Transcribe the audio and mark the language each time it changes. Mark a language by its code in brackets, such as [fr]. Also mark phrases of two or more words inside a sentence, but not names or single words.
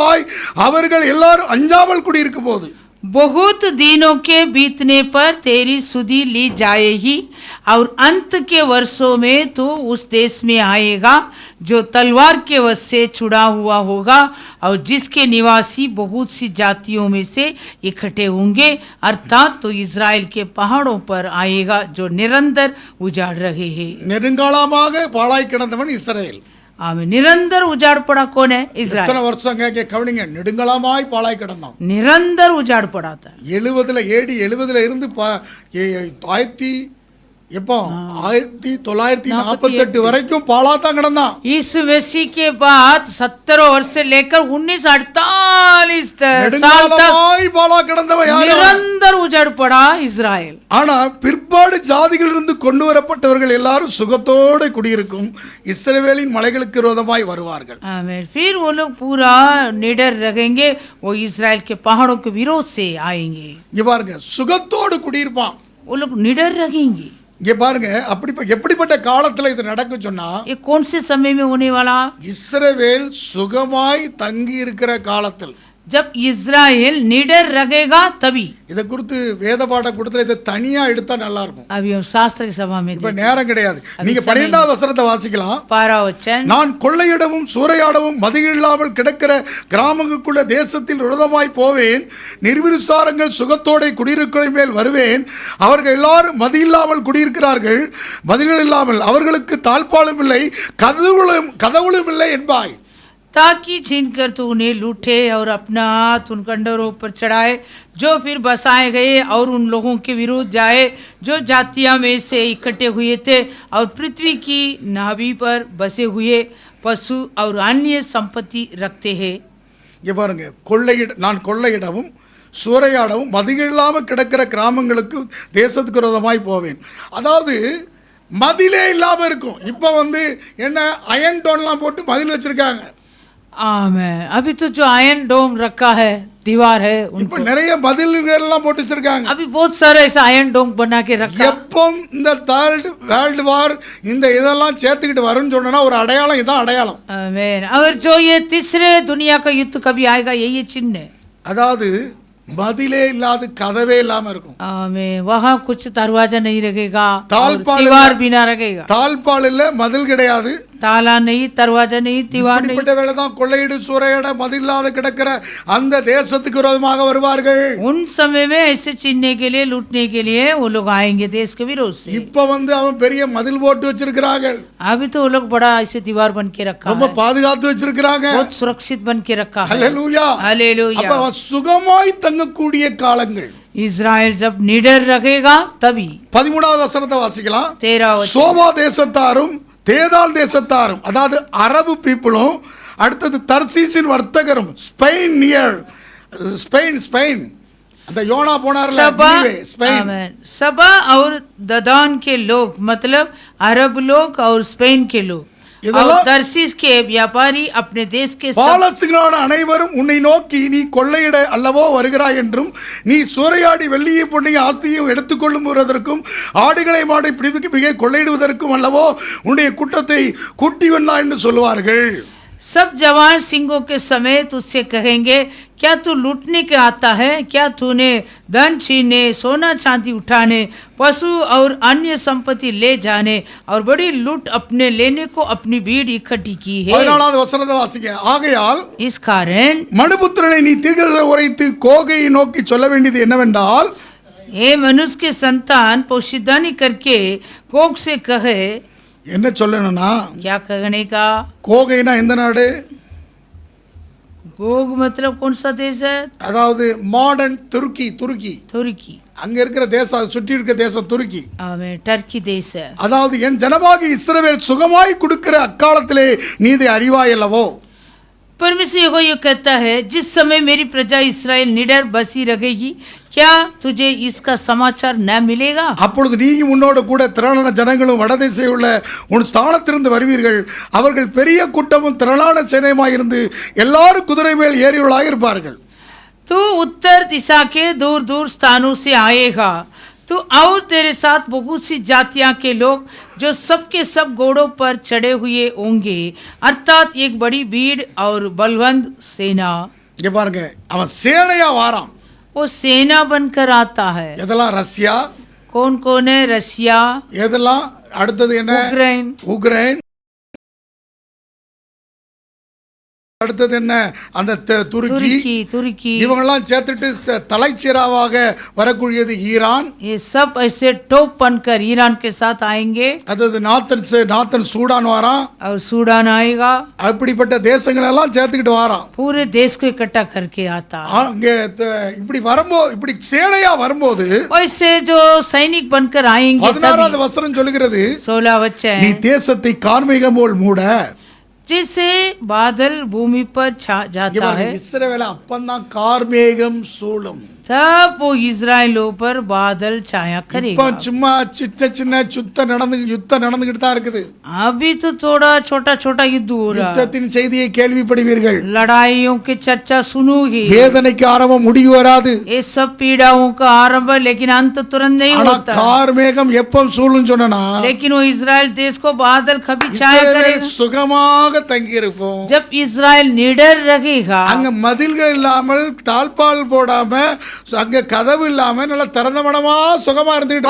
[ta] அவர்கள் எல்லாரும் அஞ்சாமல் குடியிருக்கும் போது [hi] बहुत दिनों के बीतने पर तेरी सुधि ली जाएगी और अंत के वर्षों में तू उस देश में आएगा जो तलवार के वश से छुड़ा हुआ होगा और जिसके निवासी बहुत सी जातियों में से इकट्ठे होंगे, अर्थात तो इज़राइल के पहाड़ों पर आएगा जो निरंतर उजाड़ रहे हैं। [ta] நெடுங்காலமாக பாழாய் கிடந்தவன் இஸ்ரவேல். [hi] आमें। निरंतर उजाड़ पड़ा कौन है? इज़राइल। [ta] எத்தனை வருஷம் கேட்க கவனிங்க, நெடுங்காலமாய் பாழாய் கிடந்தான். [hi] निरंतर उजाड़ पड़ा था। [ta] 70 AD 70 இருந்து 1948 வரைக்கும் பாழாத்தான் கிடந்தான். [hi] यीशु मसीह के बाद 70 वर्ष से लेकर 1948 साल तक [ta] பாழா கிடந்தவன் யாரு? [hi] निरंतर उजड़ पड़ा इज़राइल। [ta] ஆனா பிற்பாடு ஜாதிகளிலிருந்து கொண்டு வரப்பட்டவர்கள் எல்லாரும் சுகத்தோடு குடியிருக்கும் இஸ்ரவேலின் மலைகளுக்கு விரோதமாய் வருவார்கள். [hi] आमीन। फिर वो लोग पूरा निडर रहेंगे, वो इज़राइल के पहाड़ों के विरोध से आएंगे। [ta] இங்க பாருங்க, சுகத்தோடு குடியிருப்பான். [hi] वो लोग निडर रहेंगे। [ta] இங்க பாருங்க, எப்படிப்பட்ட காலத்துல இது நடக்கும் சொன்னா, [hi] ये कौन से समय में होने वाला? [ta] இஸ்ரவேல் சுகமாய் தங்கி இருக்கிற காலத்தில், [hi] जब इज़राइल निडर रहेगा तभी। [ta] இதை குறித்து வேத பாட கூட்டத்தில் இதை தனியா எடுத்தா நல்லா இருக்கும். [hi] अभी हम शास्त्र की सभा में [ta] இப்ப நேரம் கிடையாது. நீங்க 12வது வசனத்தை வாசிக்கலாம். [hi] 12 वचन। [ta] நான் கொள்ளையிடவும் சூறையாடவும் மதியில்லாமல் கிடக்கிற கிராமங்களுக்குள்ள தேசத்தில் விரோதமாய் போவேன், நிர்விசாரங்கள் சுகத்தோட குடியிருக்கிற மேல் வருவேன். அவர்கள் எல்லாரும் மதியில்லாமல் குடியிருக்கிறார்கள், மதில்கள் இல்லாமல் அவர்களுக்கு தாழ்பாலும் இல்லை, கதவுகளும் இல்லை என்பாய். [hi] ताकि छीन कर तू उन्हें लूटे और अपना हाथ उन खंडरों पर चढ़ाए जो फिर बसाए गए, और उन लोगों के विरुद्ध जाए जो जातियां में से इकट्ठे हुए थे और पृथ्वी की नाभि पर बसे हुए पशु और अन्य संपत्ति रखते हैं। [ta] இங்க பாருங்க, நான் கொள்ளையிடவும் சூறையாடவும் மதில் இல்லாமல் கிடக்கிற கிராமங்களுக்கு தேசத்துக்கு விரோதமாய் போவேன். அதாவது மதிலே இல்லாம இருக்கும். இப்ப என்ன அயன் டோன்லாம் போட்டு மதில் வச்சிருக்காங்க. [hi] आमीन। अभी तो जो आयरन डोम रखा है, दीवार है, [ta] இப்ப நிறைய மதில்கள் எல்லாம் போட்டு வச்சிருக்காங்க. [hi] अभी बहुत सारे ऐसा आयरन डोम बना के रखा। [ta] எப்போ இந்த [en] third world war [ta] இந்த இதெல்லாம் சேர்த்துக்கிட்டு வரும்னு சொன்னா ஒரு அடையாளம், இதான் அடையாளம். [hi] आमीन। अगर जो ये तीसरे दुनिया का युद्ध कभी आएगा, यही चिन्ह है। [ta] அதாவது மதிலே இல்லாத கதவே இல்லாம இருக்கும். [hi] आमीन। वहाँ कुछ दरवाजा नहीं रहेगा, दीवार भी ना रहेगा। [ta] தாழ்பால் இல்ல, மதில் கிடையாது, [hi] ताला नहीं, दरवाजा नहीं, दीवार नहीं। [ta] இப்படிப்பட்ட வேளை தான் கொள்ளையிடு சூறையாட மதில்லாத கிடக்கிற அந்த தேசத்துக்கு விரோதமாக வருவார்கள். [hi] उन समय में ऐसे छीनने के लिए, लूटने के लिए वो लोग आएंगे देश के विरोध से। [ta] இப்ப அவன் பெரிய மதில் போட்டு வச்சிருக்காங்க. [hi] अभी तो वो लोग बड़ा ऐसे दीवार बन के रखा [ta] ரொம்ப [hi] है, [ta] பாதுகாத்து வச்சிருக்காங்க. [hi] बहुत सुरक्षित बन के रखा है। [ta] ஹல்லேலூயா, [hi] हालेलुया। [ta] அப்ப அவன் சுகமாய் தங்கக்கூடிய காலங்கள். [hi] इज़राइल जब निडर रहेगा तभी। [ta] 13வது வசனத்தை வாசிக்கலாம். [hi] 13 वचन। [ta] சோபா தேசத்தாரும் தேதால் தேசத்தாரும், அதாவது அரபு பீப்புளும், அடுத்தது தர்சீசின் வர்த்தகரும், ஸ்பெயின் அந்த யோனா போனார்ல, ஸ்பெயின், [hi] सबा और ददान के लोग, मतलब अरब लोग और स्पेन के लोग और तर्शीश के व्यापारी अपने देश के [ta] பாலஸ்தீனான அனைவரும் உன்னை நோக்கி, நீ கொள்ளையிட அல்லவோ வருகிறாய் என்றும், நீ சூறையாடி வெள்ளியை பொன்னையும் ஆஸ்தியையும் எடுத்துக்கொள்ளும் ஆடுகளை மாடை பிடித்து மிக கொள்ளையிடுவதற்கும் அல்லவோ உன்னுடைய குற்றத்தை கூட்டி வந்தாய் என்று சொல்லுவார்கள். [hi] सब जवान सिंहों के समेत उससे कहेंगे, क्या तू लूटने के आता है? क्या तूने धन छीनने, सोना चांदी उठाने, पशु और अन्य संपत्ति ले जाने और बड़ी लूट अपने लेने को अपनी भीड़ इकट्ठी की है? [ta] 14வது வசனத்தை வாசிங்க. ஆகையால் [hi] इस कारण [ta] மனுபுத்திரனை நீ தீர்க்கதரிசனம் உரைத்து கோகையை நோக்கி சொல்ல வேண்டியது என்னவென்றால், [hi] हे मनुष्य के संतान, पोशीदानी करके गोग से कहे। [ta] என்ன சொல்லணும்னா, [hi] क्या कहने का? [ta] கோகைனா எந்த நாடு? [hi] गोग मतलब कौन सा देश है? [ta] அதாவது மாடர்ன் துருக்கி. [hi] तुर्की। [ta] அங்க இருக்கிற தேசம், சுற்றி இருக்கிற தேசம் துருக்கி. [hi] आमीन। टर्की देश है। [ta] அதாவது என் ஜனமாகி இஸ்ரவேல் சுகமாய் கொடுக்கிற அக்காலத்திலே நீ இதை அறிவாய் அல்லவோ. [hi] परमेश्वर यहोवा कहता है, जिस समय मेरी प्रजा इस्राएल निडर बसी रहेगी, क्या तुझे इसका समाचार न मिलेगा? [ta] அப்பொழுது நீயும் உன்னோடு கூட திரளான ஜனங்களும் வடதிசை உள்ள உன் ஸ்தானத்திலிருந்து வருவீர்கள். அவர்கள் பெரிய கூட்டமும் திரளான சேனையுமாய் இருந்து எல்லாரும் குதிரை மேல் ஏறியவர்களாக இருப்பார்கள். [hi] तू उत्तर दिशा के दूर दूर स्थानों से आएगा, तो और तेरे साथ बहुत सी जातियां के लोग जो सबके सब घोड़ों पर चढ़े हुए होंगे, अर्थात एक बड़ी भीड़ और बलवंत सेना। [ta] இங்க பாருங்க, அவன் சேனையா வாரான். [hi] वो वो सेना बनकर आता है। [ta] எதெல்லாம் ரஷ்யா, [hi] कौन कौन है? रशिया, [ta] எதெல்லாம் அடுத்தது என்ன? [hi] यूक्रेन, [ta] உக்ரைன், அடுத்தது என்ன? அந்த துருக்கி. [hi] तुर्की, [ta] இவங்கெல்லாம் சேர்த்துட்டு தலைச்சீராவாக வரக்கூடியது ஈரான். [hi] ये सब ऐसे टॉप बनकर ईरान के साथ आएंगे। [ta] அதாவது நாத்தன் சூடான் வாரான். [hi] और सूडान आएगा। [ta] அப்படிப்பட்ட தேசங்கள் எல்லாம் சேர்த்துக்கிட்டு வாரான். [hi] पूरे देश को इकट्ठा करके आता। [ta] அங்க இப்படி வரும்போது, இப்படி சேனையா வரும்போது [hi] वैसे जो सैनिक बनकर आएंगे [ta] 16வது வசனம் சொல்லுகிறது, [hi] 16 वचन, [ta] நீ தேசத்தை கார்மேகம் போல் மூட. [hi] जैसे बादल भूमि पर छा जाता है, [ta] இஸ்ரவேலை அப்பந்தான் கார்மேகம் சூழும். [hi] तब वो इजराइलों पर बादल छाया [ta] இப்ப [hi] करेगा। [ta] சும்மா சின்ன யுத்தம் நடந்துகிட்டு தான் இருக்குது. [hi] अभी तो थोड़ा छोटा छोटा युद्ध हो रहा है। [ta] யுத்தத்தின் செய்தியை கேள்விப்படுவீர்கள். [hi] लड़ाइयों की चर्चा सुनोगे। [ta] வேதனைக்கு ஆரம்பம் முடிவு வராது. [hi] ये सब पीड़ाओं का आरंभ, लेकिन अंत तुरंत नहीं [ta] ஆனா [hi] होता। [ta] கார்மேகம் எப்ப சூழும் சொன்னா, [hi] लेकिन वो इजराइल देश को बादल कभी छाया करेगा [ta] சுகமாக தங்கி இருப்போம். [hi] जब इजराइल निडर रहेगा। [ta] அங்க மதில்கள் இல்லாமல், தாழ்பால் போடாம, அங்க கதவு இல்லாம நல்ல திறந்த மனமா சுகமா இருந்துட்டு